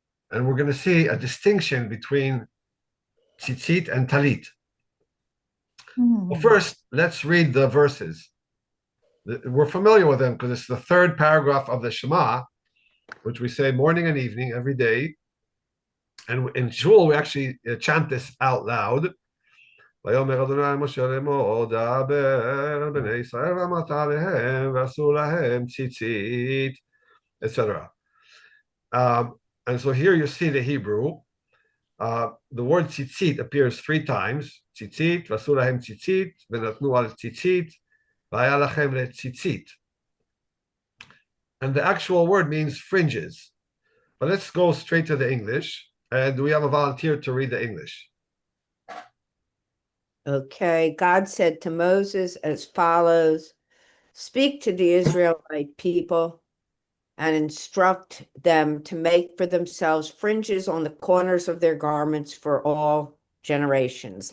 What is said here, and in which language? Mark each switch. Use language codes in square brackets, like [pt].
[en] And we're going to see a distinction between Tzitzit and tallit. Well, first, let's read the verses. We're familiar with them because it's the third paragraph of the Shema, which we say morning and evening every day. And in shul, we actually chant this out loud. [he] ויאמר אדוני משה לאמור דבר בני ישראל ואמרת עליהם ועשו להם ציצית, etc. [en] And so here you see the Hebrew. The word tzitzit appears 3 times. [he] Tzitzit, ועשו להם ציצית, ונתנו על ציצית, והיה לכם לציצית. [en] And the actual word means fringes. But let's go straight to the English. And we have a volunteer to read the English. Okay, God said to Moses as follows, speak to the Israelite people and instruct them to make for themselves fringes on the corners of their garments for all generations.